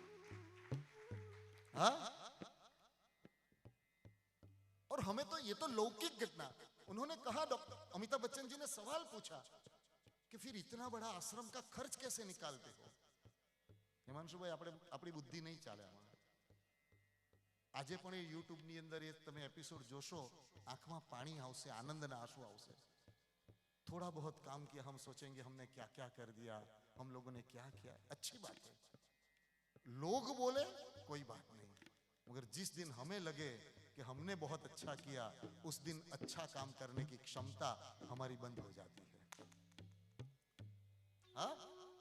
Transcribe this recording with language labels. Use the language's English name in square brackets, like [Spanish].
[Hindi] हाँ? और हमें तो ये तो लौकिक घटना। उन्होंने कहा, डॉक्टर अमिताभ बच्चन जी ने सवाल पूछा कि फिर इतना बड़ा आश्रम का खर्च कैसे निकालते हो? हिमांशु भाई, अपनी बुद्धि नहीं [Gujarati] चाले आमां। આજે પણ એ YouTube ની અંદર એ તમે એપિસોડ જોશો, આંખમાં પાણી આવશે, આનંદના આંસુ આવશે। [Hindi] थोड़ा बहुत काम किया, हम सोचेंगे हमने क्या क्या कर दिया, हम लोगों ने क्या किया। अच्छी बात है, लोग बोले कोई बात नहीं, मगर जिस दिन हमें लगे कि हमने बहुत अच्छा किया, उस दिन अच्छा काम करने की क्षमता हमारी बंद हो जाती है। हाँ?